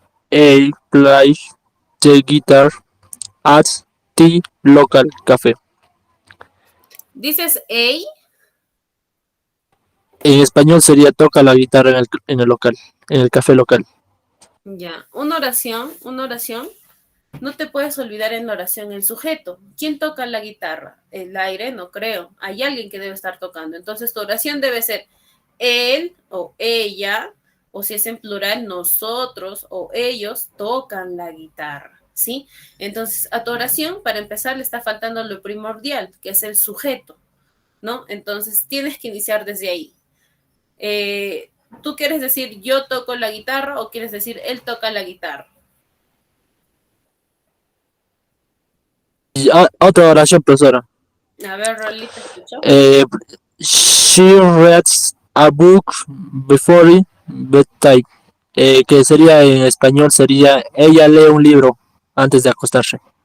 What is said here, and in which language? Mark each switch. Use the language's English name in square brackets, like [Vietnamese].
[English] He plays the guitar at the local cafe. [Spanish] Dices A, En español sería toca la guitarra en el local, en el café local. ya. Una oración. No te puedes olvidar en la oración el sujeto. ¿Quién toca la guitarra? El aire, no creo. Hay alguien que debe estar tocando. Entonces tu oración debe ser él o ella, o si es en plural, nosotros o ellos tocan la guitarra, ¿sí? Entonces a tu oración, para empezar, le está faltando lo primordial, que es el sujeto, ¿no? Entonces tienes que iniciar desde ahí. ¿Tú quieres decir yo toco la guitarra o quieres decir él toca la guitarra? Y, otra oración, profesora. A ver, Rolly, te escucho. [English] She reads a book before bedtime. [Spanish] Que sería en español, sería ella lee un libro antes de acostarse.